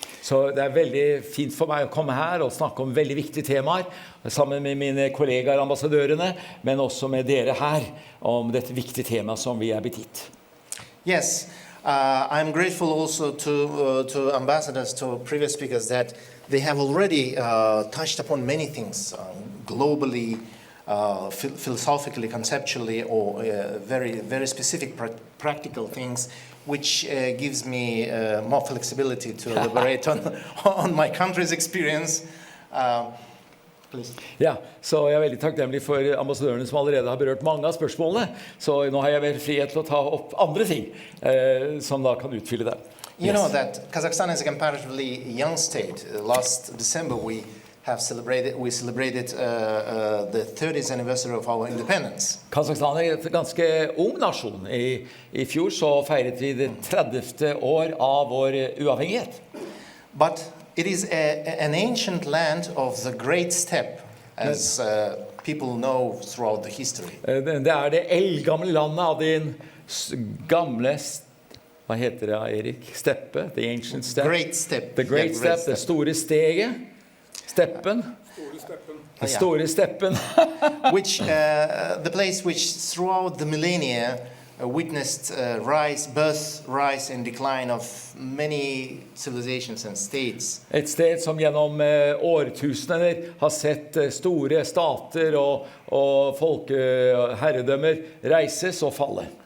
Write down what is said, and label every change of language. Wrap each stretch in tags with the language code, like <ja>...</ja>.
<no>Så det veldig fint for meg å komme her og snakke om veldig viktige temaer, sammen med mine kollegaer ambassadørene, men også med dere her, om dette viktige temaet som vi blitt gitt.</no> <en>Yes, I'm grateful also to ambassadors, to previous speakers, that they have already touched upon many things, globally, philosophically, conceptually, or very, very specific practical things, which gives me more flexibility to elaborate on my country's experience. Please.</en> <no>Ja, så jeg veldig takknemlig for ambassadørene som allerede har berørt mange av spørsmålene, så nå har jeg vel frihet til å ta opp andre ting som da kan utfylle det.</no> <en>You know that Kazakhstan is a comparatively young state. Last December we celebrated the 30th anniversary of our independence.</en> <no>Kazakhstan et ganske ung nasjon. I fjor så feiret vi det 30. år av vår uavhengighet.</no> <en>But it is an ancient land of the great steppe, as people know throughout the history.</en> <no>Det det eldgamle landet av din gamle, hva heter det, Erik? Steppe?</no> <en>The ancient steppe? Great steppe. The great steppe,</en> <no>det store steget. Steppen. Den store steppen.</no> <en>Which, the place which throughout the millennia witnessed birth, rise and decline of many civilizations and states.</en> <no>Et sted som gjennom årtusener har sett store stater og folkeherredømmer reises og falle.</no>